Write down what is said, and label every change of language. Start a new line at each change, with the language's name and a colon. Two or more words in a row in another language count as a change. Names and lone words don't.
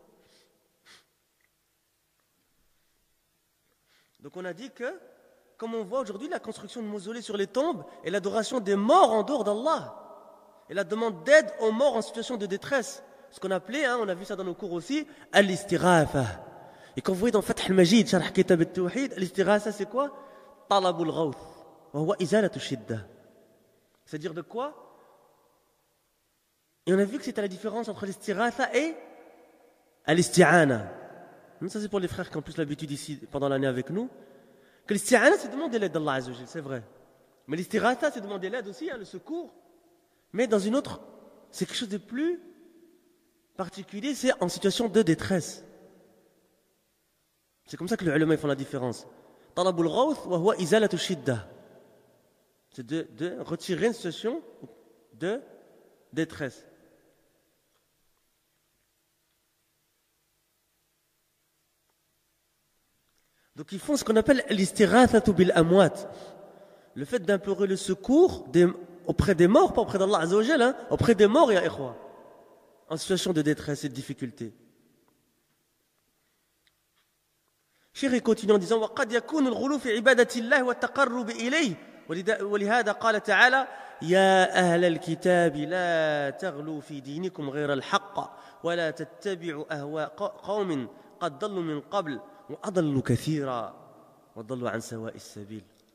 French: Donc on a dit que, comme on voit aujourd'hui, la construction de mausolées sur les tombes et l'adoration des morts en dehors d'Allah. Et la demande d'aide aux morts en situation de détresse. Ce qu'on appelait, on a vu ça dans nos cours aussi, al-istighatha. Et quand vous voyez dans Fath al-Majid, Sharh Kitab al-Tawhid, al-istighatha c'est quoi?
Arabic: طلب الغوث وهو إزالة الشدة.
French: C'est-à-dire de quoi? Et on a vu que c'était la différence entre l'istighatha et al-isti'ana. Ça c'est pour les frères qui ont plus l'habitude ici pendant l'année avec nous. Que l'isti'ana c'est demander l'aide d'Allah
Arabic: عز وجل,
French: c'est vrai. Mais l'istighatha c'est demander l'aide aussi, le secours. Mais dans une autre, c'est quelque chose de plus particulier, c'est en situation de détresse. C'est comme ça que les ulama font la différence.
Arabic: طلب الغوث وهو إزالة الشدة.
French: C'est de retirer une situation de détresse. Donc ils font ce qu'on appelle l'
Arabic: الاستغاثة بالأموات.
French: Le fait d'implorer le secours auprès des morts, pas auprès d'Allah
Arabic: عز وجل,
French: auprès des morts,
Arabic: يا إخوة,
French: en situation de détresse et de difficulté. Cheikh continue en disant
Arabic: وقد يكون الغلو في عبادة الله والتقرب إليه ولهذا قال تعالى يا أهل الكتاب لا تغلوا في دينكم غير الحق ولا تتبعوا أهواء قوم قد ضلوا من قبل وأضلوا كثيرا وضلوا عن سواء السبيل.